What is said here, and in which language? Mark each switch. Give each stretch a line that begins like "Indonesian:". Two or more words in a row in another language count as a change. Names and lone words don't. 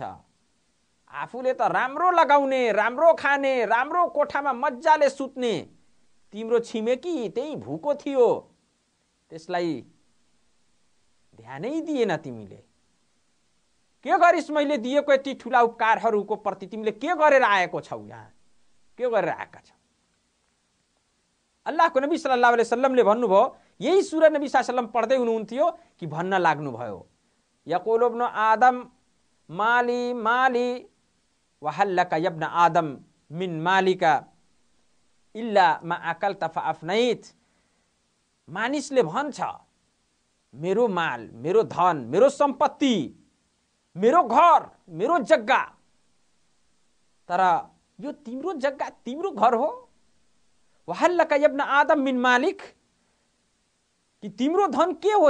Nepali: आफूले त राम्रो लगाउने, राम्रो खाने, राम्रो कोठामा मज्जाले सुत्ने, तिम्रो छिमेकी त्यही भुको थियो, त्यसलाई ध्यानै दिएन तिमीले। के गरिस्? मैले दिएको यति ठुला उपकारहरूको प्रति तिमीले के गरेर आएको छौ? यहाँ के गरेर आएका छौ? अल्लाहको नबी
Arabic: صلى الله عليه وسلم
Nepali: भन्नुभयो, यही सूरा नबी
Arabic: صلى الله عليه وسلم
Nepali: पढ्दै हुनुहुन्थ्यो कि भन्न लाग्नुभयो,
Arabic: يقول ابن آدم مالي مالي وهل لك يا ابن آدم من مالك إلا ما أكلت فأفنيت. मानिसले भन्छ, मेरो माल, मेरो धन, मेरो सम्पत्ति, मेरो घर, मेरो जग्गा, तर यो तिम्रो जग्गा, तिम्रो घर हो। وهل لك يا ابن آدم من مالك,
Nepali: कि तिम्रो धन के हो?